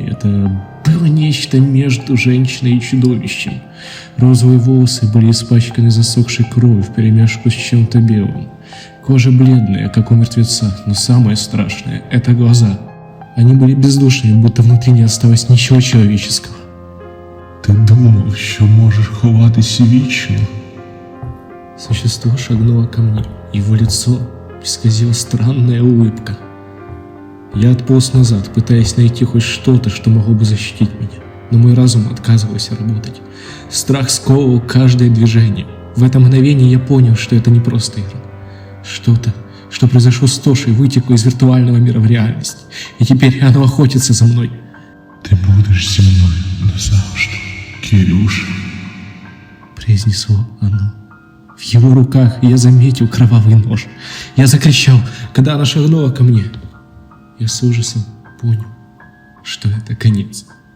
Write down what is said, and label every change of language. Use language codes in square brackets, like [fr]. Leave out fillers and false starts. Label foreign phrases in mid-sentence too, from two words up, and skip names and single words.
[ru] Это было нечто между женщиной и чудовищем. Розовые волосы были испачканы засохшей кровью вперемешку с чем-то белым. Кожа бледная, как у мертвеца, но самое страшное – это глаза. Они были бездушными, будто внутри не осталось ничего человеческого. [uk] Ти думав, що можеш ховатися вічно? [ru] Существо шагнуло ко мне. Его лицо исказила странная улыбка. Я отполз назад, пытаясь найти хоть что-то, что могло бы защитить меня. Но мой разум отказывался работать. Страх сковывал каждое движение. В это мгновение я понял, что это не просто игра. Что-то, что произошло с Тошей, вытекло из виртуального мира в реальность. И теперь оно охотится за мной. [uk] Ти будеш зі мною назавжди, Кирюша. [ru] Произнесло оно. В его руках я заметил кровавый нож. Я закричал, когда она шагнула ко мне. Я с ужасом понял, что это конец.